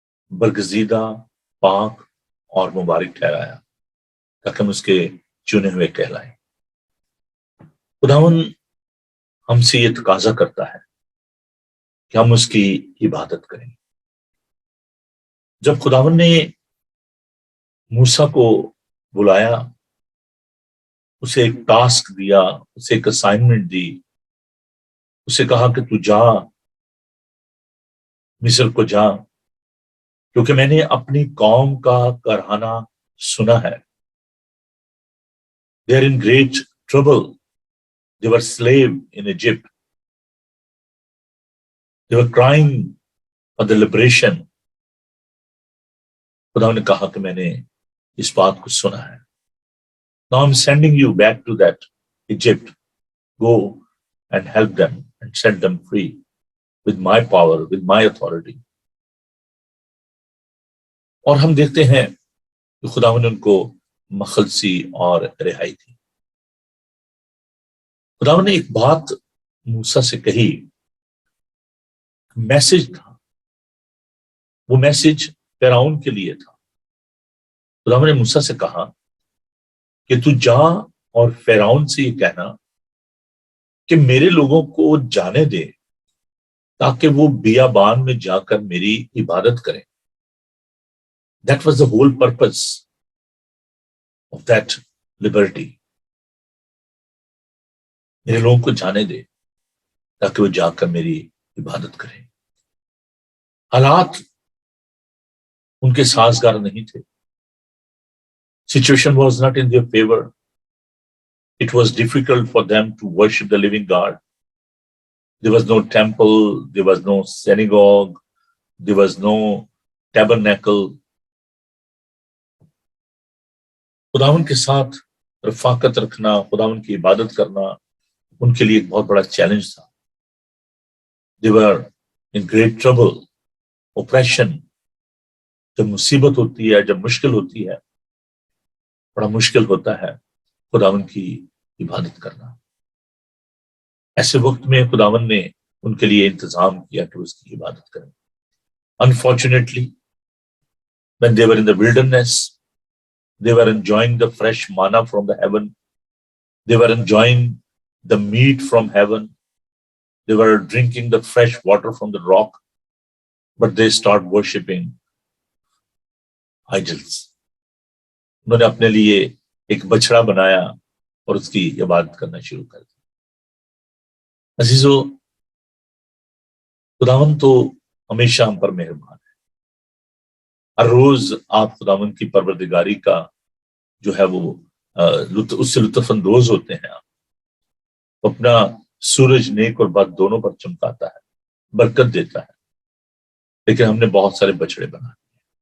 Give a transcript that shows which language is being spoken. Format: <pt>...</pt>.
<ur>برگزیدہ، پاک اور مبارک ٹھہرایا تاکہ ہم اس کے چنے ہوئے کہلائیں۔ خداوند ہم سے یہ تقاضا کرتا ہے کہ ہم اس کی عبادت کریں۔ جب خداوند نے موسیٰ کو بلایا، اسے ایک ٹاسک دیا، اسے ایک اسائنمنٹ دی، اسے کہا کہ تو جا، مصر کو جا، کیونکہ میں نے اپنی قوم کا کرہانہ سنا ہے۔</ur> <en>They are in great trouble. They were slave in Egypt. They were crying for the liberation.</en> <ur>خدا نے کہا کہ میں نے اس بات کو سنا ہے۔</ur> <en>Now I'm sending you back to that Egypt. Go and help them and set them free with my power, with my authority.</en> <ur>اور ہم دیکھتے ہیں کہ خداوند نے ان کو مخلصی اور رہائی دی۔ خداوند نے ایک بات موسیٰ سے کہی، میسج تھا، وہ میسج فرعون کے لیے تھا۔ خداوند نے موسیٰ سے کہا کہ تو جا اور فرعون سے یہ کہنا کہ میرے لوگوں کو جانے دے تاکہ وہ بیابان میں جا کر میری عبادت کریں۔</ur> <en>That was the whole purpose of that liberty.</en> <ur>میرے لوگوں کو جانے دے تاکہ وہ جا کر میری عبادت کریں۔ حالات ان کے سازگار نہیں تھے۔</ur> <en>Situation was not in their favor. It was difficult for them to worship the living God. There was no temple, there was no synagogue, there was no tabernacle.</en> <ur>خداوند کے ساتھ رفاقت رکھنا، خداوند کی عبادت کرنا ان کے لیے ایک بہت بڑا چیلنج تھا۔</ur> <en>They were in great trouble. Oppression.</en> <ur>جب مصیبت ہوتی ہے، جب مشکل ہوتی ہے، بڑا مشکل ہوتا ہے خداوند کی عبادت کرنا۔ ایسے وقت میں خداوند نے ان کے لیے انتظام کیا کہ اس کی عبادت کریں۔</ur> <en>Unfortunately, when they were in the wilderness, they were enjoying the fresh manna from the heaven. They were enjoying the meat from heaven. They were drinking the fresh water from the rock, but they start worshipping idols.</en> <ur>انہوں نے اپنے لیے ایک بچڑا بنایا اور اس کی عبادت کرنا شروع کر دی۔ عزیزو، خداوند تو ہمیشہ ہم پر مہربان ہے۔ ہر روز آپ خداوند کی پروردگاری کا جو ہے وہ اس سے لطف اندوز ہوتے ہیں۔ آپ اپنا سورج نیک اور بد دونوں پر چمکاتا ہے، برکت دیتا ہے، لیکن ہم نے بہت سارے بچڑے بنا دیے۔</ur>